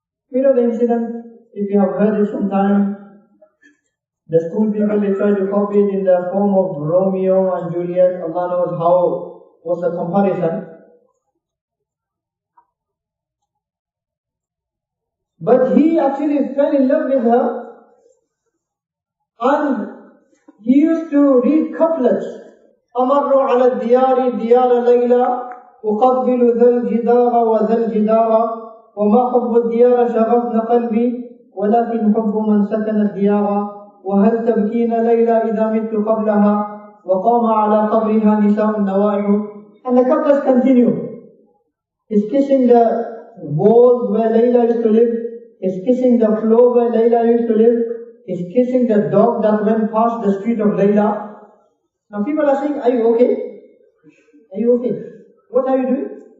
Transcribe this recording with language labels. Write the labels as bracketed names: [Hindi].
[English] You know the incident, if you have heard it sometime, the school people, they try to copy it in the form of Romeo and Juliet. Allah knows how was the comparison. But he actually fell in love with her, and he used to read couplets. [Arabic] أمر على الديار ديار ليلى أقبل ذا الجدار وذا الجدار وما حب الديار شغفن قلبي ولكن حب من سكن الديار وهل تبكين ليلى إذا مت قبلها وقام على قبرها نساء النوائح. [English] And the couplets continue. He's kissing the walls where Layla used to live. He's kissing the floor where Layla used to live. He's kissing the dog that went past the street of Layla. Now people are saying, are you okay? Are you okay? What are you doing?